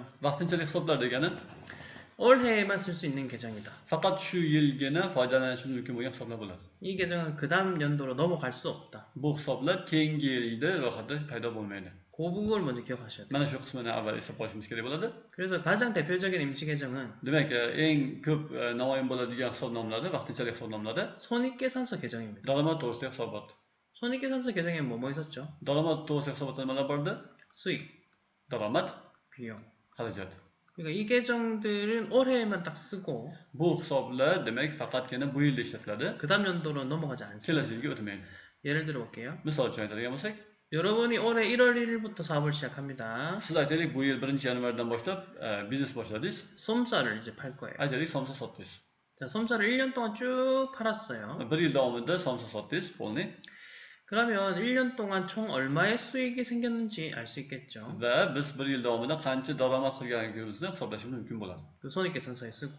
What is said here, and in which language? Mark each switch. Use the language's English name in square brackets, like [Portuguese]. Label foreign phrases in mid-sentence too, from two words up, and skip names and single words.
[Uzbek] Vaqtinchalik hisoblar degani [Korean] 올해에만 쓸 수 있는 계정이다. [Uzbek] faqat shu yilgina foydalanish mumkin bo'lgan hisoblar bo'ladi. [Korean] 이 계정은 그 다음 연도로 넘어갈 수 없다. [Uzbek] Bu hisoblar keyingi yilda ro'yxatda paydo bo'lmaydi. [Korean] 그 부분을 먼저 기억하셔야 돼요. [Uzbek] Mana shu qismini avval eslab qolishimiz kerak bo'ladi. [Korean] 그래서 가장 대표적인 임시 계정은 [Uzbek] Demak, eng ko'p namoyon bo'ladigan hisobnomlari, vaqtinchalik hisobnomlari [Korean] 손익계산서 계정입니다. [Uzbek] daromad to'g'risidagi hisobot. [Korean] 손익계산서 계정에 뭐 있었죠? [Uzbek] Daromad to'g'risidagi hisobotda nimalar bor edi? [Korean] 수익, [Uzbek] Daromad, [Korean] 비용. [Uzbek] xarajat. [Korean] 그러니까 이 계정들은 올해에만 딱 쓰고 [Uzbek] Bu hisoblar demak faqatgina bu yilda ishlatiladi, [Korean] 그 다음 연도로 넘어가지 않습니다. [Uzbek] kelasi yilga o'tmaydi. [Korean] 예를 들어 볼게요. [Uzbek] Misol uchun aytadigan bo'lsak, [Korean] 여러분이 올해 1월 1일부터 사업을 시작합니다. [Uzbek] siz aytaylik bu yil 1-yanvardan boshlab biznes boshladingiz. [Korean] 솜쌀을 이제 팔 거예요. [Uzbek] Aytaylik somsa sotdingiz. [Korean] 자, 솜쌀을 1년 동안 쭉 팔았어요. [Uzbek] 1 yil davomida somsa sotdingiz, polni. [Korean] 그러면 1년 동안 총 얼마의 수익이 생겼는지 알 수 있겠죠. [Uzbek] Va biz 1 yil davomida qancha daromad qilganligimizni hisoblashimiz mumkin bo'ladi. [Korean] 그 손익계산서에 쓰고